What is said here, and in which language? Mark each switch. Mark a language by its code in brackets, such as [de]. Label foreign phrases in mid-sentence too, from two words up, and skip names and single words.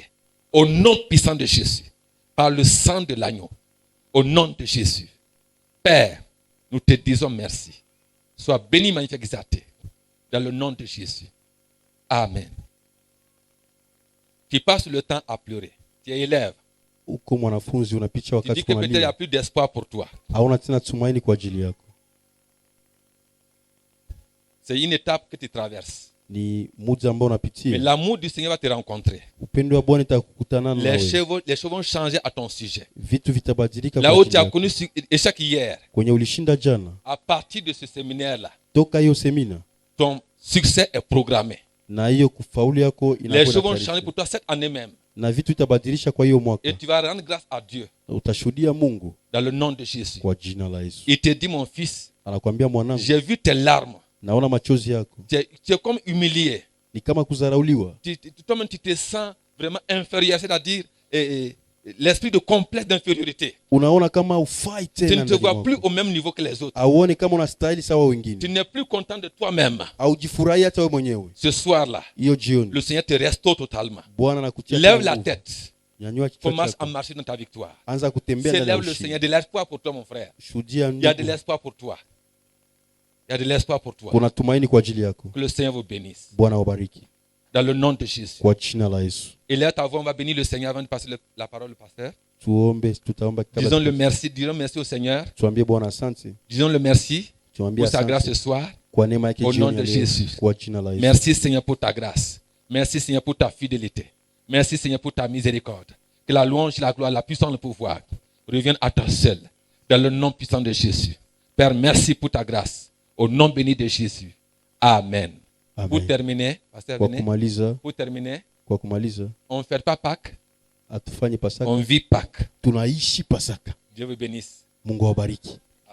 [fr] Au nom puissant de Jésus. Par le sang de l'agneau. Au nom de Jésus. Père, nous te disons merci. Sois béni, magnifié, exalté. Dans le nom de Jésus. Amen. Tu passes le temps à pleurer. Tu es élève. [sw] Uko mwanafunzi unapicha [fr] Tu dis [sw] wakati [fr] que peut-être il n'y [sw] unalia, [fr] a plus d'espoir pour toi. [sw] hauna tena tumaini kwa ajili yako. [fr] C'est une étape que tu traverses. [sw] Ni muda ambao [fr] Mais [sw] unapitia, [fr] l'amour du Seigneur va te rencontrer. [sw] upendo wa Bwana itakukutana na [fr] Les [sw] wewe, [fr] choses vont changer à ton sujet. [sw] vitu vitabadilika [fr] Là [sw] kwa [fr] où [sw] ajili [fr] tu as [sw] yako. [fr] connu échec hier, [sw] Kwenye ulishinda jana, [fr] à partir de ce séminaire-là, [sw] toka hiyo semina [fr] ton succès est programmé. [sw] na hiyo kufaulu yako [fr] Les choses vont [sw] inakuwa [fr] changer pour toi cette année même. [sw] na vitu itabadilisha kwa hiyo mwaka. [fr] Et tu vas rendre grâce à Dieu [sw] Utashuhudia Mungu [fr] dans le nom de Jésus. [sw] kwa jina la Yesu. [fr] Il te dit, mon fils, [sw] Anakuambia mwanangu, [fr] j'ai vu tes larmes. [sw] naona machozi yako, [fr] Tu es comme humilié. [sw] ni kama kudharauliwa. [fr] Toi-même, tu te sens vraiment inférieur, c'est-à-dire l'esprit de complexe d'infériorité. [sw] Unaona kama ufai [fr] Tu [sw] tena [fr] ne te [sw] ndani [fr] vois [sw] mwako. [fr] plus au même niveau que les autres. [sw] Auone kama unastahili sawa [fr] Tu [sw] wengine, [fr] n'es plus content de toi-même. [sw] aujifurahi hata wewe mwenyewe. [fr] Ce soir-là, [sw] Hiyo jioni [fr] le Seigneur te restaure totalement. [sw] Bwana anakutia [fr] Lève [sw] tena [fr] la [sw] nguvu. [fr] tête. [sw] Nyanyua kichwa [fr] Commence à [sw] chako, [fr] marcher dans ta victoire. [sw] anza kutembea ndani ya [fr] Célèbre le [sw] ushindi. [fr] Seigneur. De l'espoir pour toi, mon frère. [sw] Shuhudia [fr] Il y a de [sw] ndugu, [fr] l'espoir pour toi. Il y a de l'espoir pour toi. [sw] kuna tumaini kwa ajili yako. [fr] Que le Seigneur vous bénisse. [sw] Bwana wabariki [fr] Dans le nom de Jésus. [sw] kwa jina la Yesu. [fr] Et là, ta voix, on va bénir le Seigneur avant de passer la parole au pasteur. [sw] Tuombe, tutaomba kabla [fr] Disons le merci. Disons merci au Seigneur. [sw] tuambie Bwana asante, [fr] Disons le merci [sw] tuambie [fr] pour sa grâce ce [sw] asante [fr] soir. [sw] kwa neema yake [fr] Au nom [sw] jioni [fr] de [sw] ya leo, [fr] Jésus. [sw] kwa jina la Yesu. [fr] Merci Seigneur pour ta grâce. Merci Seigneur pour ta fidélité. Merci Seigneur pour ta miséricorde. Que la louange, la gloire, la puissance, le pouvoir reviennent à toi seul. Dans le nom puissant de Jésus. Père, merci pour ta grâce. Au nom béni de Jésus. Amen. Amen. Pour terminer, pasteur, [sw] Kwa [fr] venez. [sw] kumaliza, [fr] Pour terminer, [sw] kwa kumaliza, [fr] on ne fait pas Pâques, [sw] atufanye Pasaka, [fr] on vit Pâques. [sw] tunaishi Pasaka. [fr] Dieu vous bénisse. [sw] Mungu awabariki.